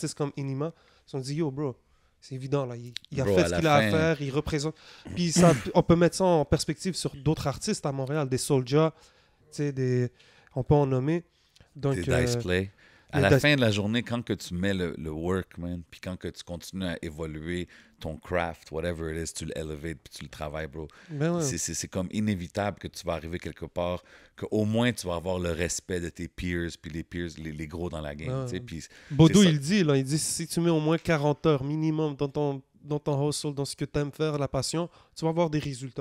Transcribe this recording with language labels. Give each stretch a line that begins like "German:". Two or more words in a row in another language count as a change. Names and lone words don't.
French: artistes comme Enima. Ils se sont dit, yo, bro, c'est évident. Là. Il a Bro, fait à ce la qu'il a à fin- faire. Il représente. Puis ça, on peut mettre ça en perspective sur d'autres artistes à Montréal, des Soulja, tu sais, on peut en nommer. Donc, Des Dice Play. À les la Dice- fin de la journée, quand que tu mets le
English: work, man,
French: puis quand que tu continues à évoluer ton craft,
English: whatever it is,
French: tu l'elevates puis tu le travailles, bro. ben ouais. C'est comme inévitable que tu vas arriver quelque part, qu'au moins tu vas avoir le respect de tes peers, puis les peers, les gros dans la game, Ouais. tu sais, puis Baudou, c'est ça. il dit, là, il dit, si tu mets au moins 40 heures minimum dans ton hustle, dans ce que tu aimes faire, la passion, tu vas avoir des résultats.